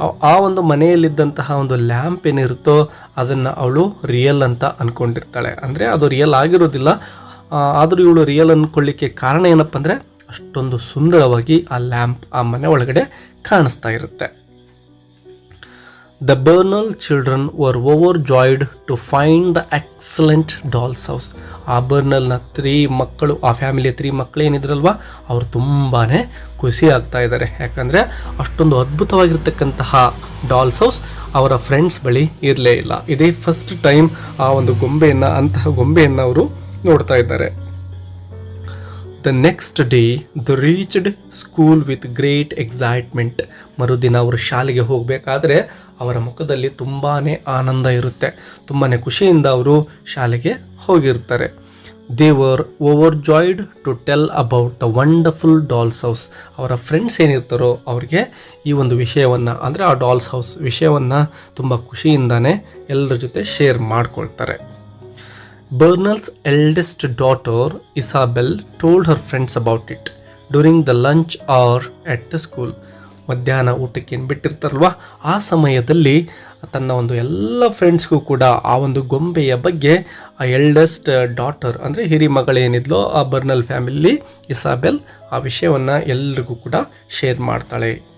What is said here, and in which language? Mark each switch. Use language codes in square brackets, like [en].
[kn] ಆ ಒಂದು ಮನೆಯಲ್ಲಿದ್ದಂತಹ ಒಂದು ಲ್ಯಾಂಪ್ ಏನಿರುತ್ತೋ ಅದನ್ನು ಅವಳು ರಿಯಲ್ ಅಂತ ಅಂದ್ಕೊಂಡಿರ್ತಾಳೆ. ಅಂದರೆ ಅದು ರಿಯಲ್ ಆಗಿರೋದಿಲ್ಲ, ಆದರೂ ಇವಳು ರಿಯಲ್ ಅಂದ್ಕೊಳ್ಳಿಕ್ಕೆ ಕಾರಣ ಏನಪ್ಪ ಅಂದರೆ ಅಷ್ಟೊಂದು ಸುಂದರವಾಗಿ ಆ ಲ್ಯಾಂಪ್ ಆ ಮನೆ ಒಳಗಡೆ ಕಾಣಿಸ್ತಾ ಇರುತ್ತೆ. [en] The Bernal children were overjoyed to find the excellent doll's house. [kn] ಆ ಬರ್ನಲ್ನ 3 ಮಕ್ಕಳು, ಆ ಫ್ಯಾಮಿಲಿಯ 3 ಮಕ್ಕಳು ಏನಿದ್ರಲ್ವ ಅವರು ತುಂಬಾ ಖುಷಿ ಆಗ್ತಾ ಇದ್ದಾರೆ. ಯಾಕಂದರೆ ಅಷ್ಟೊಂದು ಅದ್ಭುತವಾಗಿರ್ತಕ್ಕಂತಹ ಡಾಲ್ಸ್ ಹೌಸ್ ಅವರ ಫ್ರೆಂಡ್ಸ್ ಬಳಿ ಇರಲೇ ಇಲ್ಲ. ಇದೇ ಫಸ್ಟ್ ಟೈಮ್ ಆ ಒಂದು ಅಂತಹ ಗೊಂಬೆಯನ್ನು ಅವರು ನೋಡ್ತಾ ಇದ್ದಾರೆ. [en] The next day they reached school with great excitement. [kn] ಮರುದಿನ ಅವರು ಶಾಲೆಗೆ ಹೋಗಬೇಕಾದ್ರೆ ಅವರ ಮುಖದಲ್ಲಿ ತುಂಬಾ ಆನಂದ ಇರುತ್ತೆ, ತುಂಬಾ ಖುಷಿಯಿಂದ ಅವರು ಶಾಲೆಗೆ ಹೋಗಿರ್ತಾರೆ. [en] They were overjoyed to tell about the wonderful dolls house. [kn] ಅವರ ಫ್ರೆಂಡ್ಸ್ ಏನಿರ್ತಾರೋ ಅವ್ರಿಗೆ ಈ ಒಂದು ವಿಷಯವನ್ನು ಅಂದರೆ ಆ ಡಾಲ್ಸ್ ಹೌಸ್ ವಿಷಯವನ್ನು ತುಂಬ ಖುಷಿಯಿಂದಾನೇ ಎಲ್ಲರ ಜೊತೆ ಶೇರ್ ಮಾಡ್ಕೊಳ್ತಾರೆ. [en] Bernal's eldest daughter Isabel told her friends about it during the lunch hour at the school. [kn] ಮಧ್ಯಾಹ್ನ ಊಟಕ್ಕೆ ಏನು ಬಿಟ್ಟಿರ್ತಾರಲ್ವ ಆ ಸಮಯದಲ್ಲಿ ತನ್ನ ಒಂದು ಎಲ್ಲ ಫ್ರೆಂಡ್ಸ್ಗೂ ಕೂಡ ಆ ಒಂದು ಗೊಂಬೆಯ ಬಗ್ಗೆ ಆ ಎಲ್ಡೆಸ್ಟ್ ಡಾಟರ್ ಅಂದರೆ ಹಿರಿ ಮಗಳೇನಿದ್ಲೋ ಆ ಬರ್ನಲ್ ಫ್ಯಾಮಿಲಿ ಇಸಾಬೆಲ್ ಆ ವಿಷಯವನ್ನು ಎಲ್ರಿಗೂ ಕೂಡ ಶೇರ್ ಮಾಡ್ತಾಳೆ.